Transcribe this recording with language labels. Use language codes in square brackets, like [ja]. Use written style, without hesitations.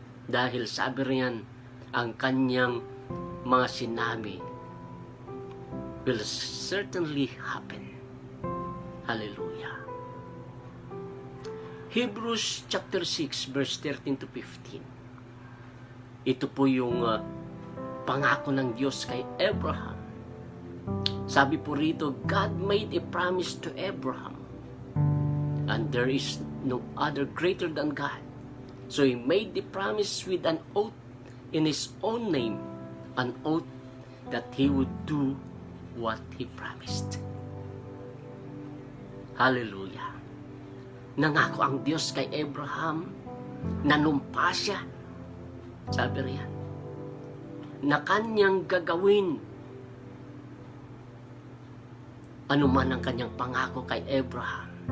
[tl] Dahil sabi riyan, ang Kanyang mga sinabi [en] will certainly happen. [tl] Hallelujah. [en] Hebrews chapter 6 verse 13 to 15. [tl] Ito po yung pangako ng Diyos kay Abraham. Sabi po rito, [en] God made a promise to Abraham, and there is no other greater than God. So He made the promise with an oath in His own name, an oath that He would do what He promised. Hallelujah. [tl] Nangako ang Diyos kay Abraham, nanumpa siya, sabi riyan, na Kanyang gagawin ano man ang Kanyang pangako kay Abraham.